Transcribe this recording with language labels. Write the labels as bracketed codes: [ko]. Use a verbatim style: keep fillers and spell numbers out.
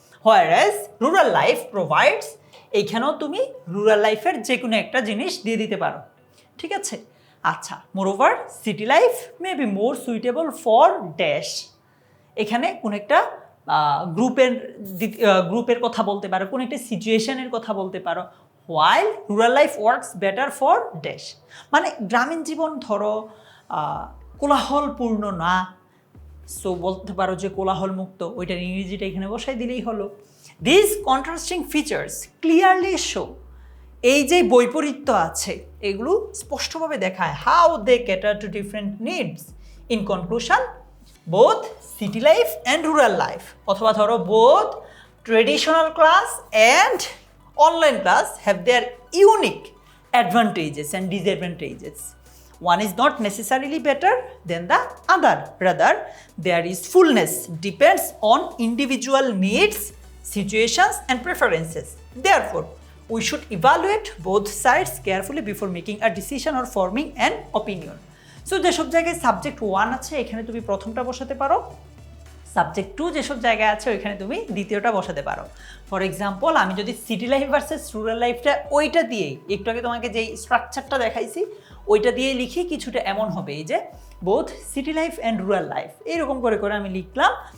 [en] whereas rural life provides, [bn] এইখানেও তুমি rural লাইফের যে কোনো একটা জিনিস দিয়ে দিতে পারো, ঠিক আছে? আচ্ছা, [en] moreover city life may be more suitable for dash, [bn] এখানে কোনো একটা গ্রুপের গ্রুপের কথা বলতে পারো, কোনো একটা সিচুয়েশানের কথা বলতে পারো। [en] while rural life works better for dash, [bn] মানে গ্রামীণ জীবন ধরো কোলাহলপূর্ণ না, সো বলতে পারো যে কোলাহল মুক্ত, ওইটার ইংরেজিটা এখানে বসাই দিলেই হলো। [en] this contrasting features clearly show, [bn] এই যে বৈপরীত্য আছে এগুলো স্পষ্টভাবে দেখায়। [en] How they cater to different needs. In conclusion, both city life and rural life, [bn] অথবা ধরো [en] Both traditional class and online class have their unique advantages and disadvantages. One is not necessarily better than the other. Rather, there is fullness depends on individual needs, situations, and preferences. Therefore, we should evaluate both sides carefully before making a decision or forming an opinion. [bn] So, যেসব জায়গায় subject one আছে এখানে তুমি প্রথমটা বসাতে পারো, subject to যেসব জায়গায় আছে ওইখানে তুমি দ্বিতীয়টা বসাতে পারো। ফর এক্সাম্পল, আমি যদি সিটি লাইফ ভার্সেস রুরাল লাইফটা ওইটা দিয়েই একটু আগে তোমাকে যেই স্ট্রাকচারটা দেখাইছি ওইটা দিয়ে লিখি, কিছুটা এমন হবে এই যে [en] both city life and rural life, [bn] এইরকম করে করে আমি লিখলাম।